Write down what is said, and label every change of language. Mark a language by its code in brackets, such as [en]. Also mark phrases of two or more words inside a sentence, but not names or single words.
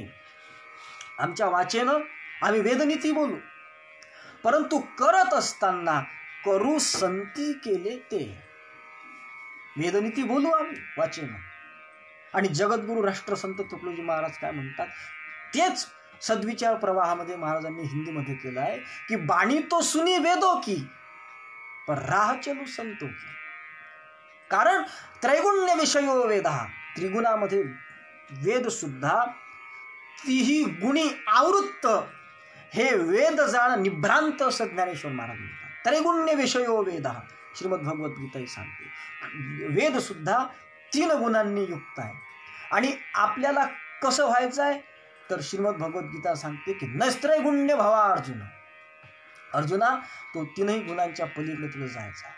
[mr] आमच्या वाचेनं आम्ही वेदनीती बोलू, परंतु करत असताना करू संती केले ते. वेदनीती बोलू आम्ही वाचेनं. आणि जगद्गुरु राष्ट्रसंत तुकडोजी महाराज काय म्हणतात तेच सद्विचार प्रवाहामध्ये महाराजांनी हिंदीमध्ये केलं आहे की [hi] बाणी तो सुनी वेदो की, पर राह चलू संतो की. [mr] कारण [sa] त्रैगुण्य विषयो वेदा, [mr] त्रिगुणामध्ये वेद सुद्धा तिही गुणी आवृत्त हे वेद जाण निभ्रांत असं ज्ञानेश्वर महाराज म्हणतात. [sa] त्रैगुण्य विषयो वेदा [mr] श्रीमद भगवद्गीता सांगते वेद सुद्धा 3 गुणांनी युक्त आहे. आणि आपल्याला कसं व्हायचं आहे तर श्रीमद भगवद्गीता सांगते की [sa] नैस्त्रैगुण्य भावा अर्जुन. [mr] अर्जुना तो 3ही गुणांच्या पलीकडे तुला जायचा आहे.